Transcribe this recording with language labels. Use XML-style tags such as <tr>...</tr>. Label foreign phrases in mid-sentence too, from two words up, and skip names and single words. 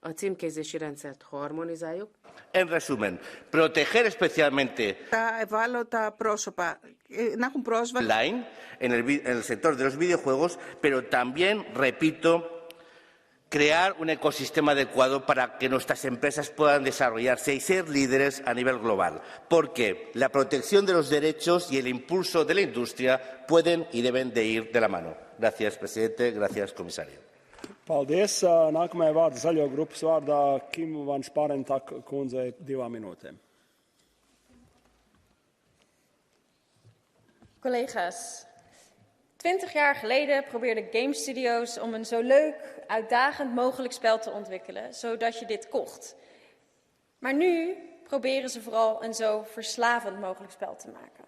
<es>En resumen, proteger especialmente online en el sector de los videojuegos, pero también, repito, crear un ecosistema adecuado para que nuestras empresas puedan desarrollarse y ser líderes a nivel global, porque la protección de los derechos y el impulso de la industria pueden y deben de ir de la mano. Gracias, presidente. Gracias, comisario.</es> <lv>Paldies. Nākamajai vārds Zaļo grupas vārdā Kim van Sparentak kundzei 2 minūtēm.</lv> <nl>Collega's, 20 jaar geleden probeerden game studio's om een zo leuk, uitdagend mogelijk spel te ontwikkelen, zodat je dit kocht. Maar nu proberen ze vooral een zo verslavend mogelijk spel te maken.</nl>